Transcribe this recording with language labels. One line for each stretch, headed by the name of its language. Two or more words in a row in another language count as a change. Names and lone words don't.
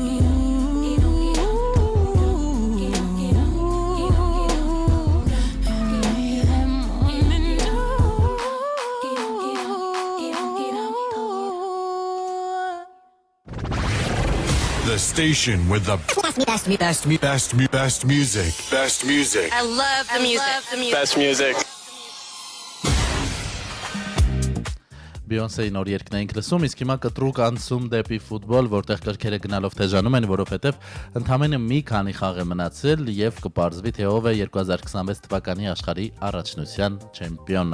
English: The station with the best music. Best music. I love the music. Best music.
Armenian: Բիոնսեի նոր երգն էինք լսում, իսկ հիմա կտրուկ անցում դեպի ֆուտբոլ, որտեղ կրքերը գնալով թեժանում են, որովհետև ընդամենը մի քանի խաղ է մնացել եւ կպարզվի թե ով է 2026 թվականի աշխարհի առաջնության չեմպիոնը։